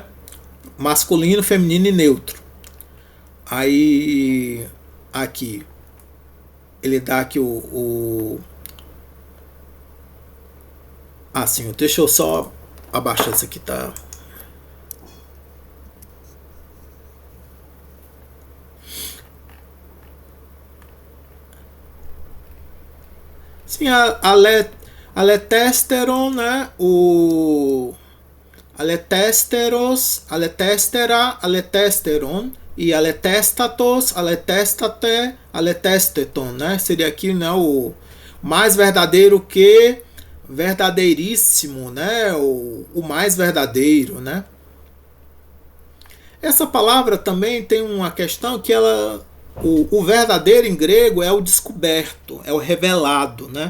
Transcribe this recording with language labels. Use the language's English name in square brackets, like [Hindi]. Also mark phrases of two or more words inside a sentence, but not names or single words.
[Portuguese] Masculino, feminino e neutro. Aí aqui ele dá aqui assim, deixa eu só abaixar isso aqui, tá? Sim, aletesteron, né? [Greek] ἀληθέστερος, ἀληθεστέρα, ἀληθέστερον e ἀληθέστατος, ἀληθεστάτη, ἀληθέστατον, [Portuguese] né? Seria aqui, né, o mais verdadeiro que verdadeiríssimo, né? O mais verdadeiro, né? Essa palavra também tem uma questão que o verdadeiro em grego é o descoberto, é o revelado, né?